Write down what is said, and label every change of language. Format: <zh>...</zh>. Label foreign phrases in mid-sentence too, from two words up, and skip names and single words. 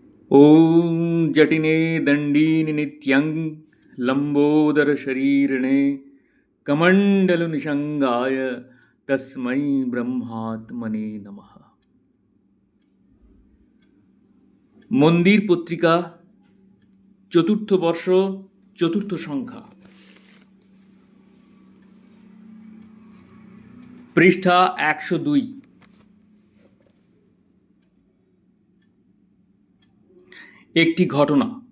<sa>ॐ जटिने दण्डीनि नित्यं लम्बोदरशरीरिणे कमण्डलुनिषङ्गाय तस्मै ब्रह्मात्मने नमः।</sa> <bn>মন্দির পত্রিকা, চতুর্থ বর্ষ, চতুর্থ সংখ্যা, পৃষ্ঠা 102। একটি ঘটনা।</bn>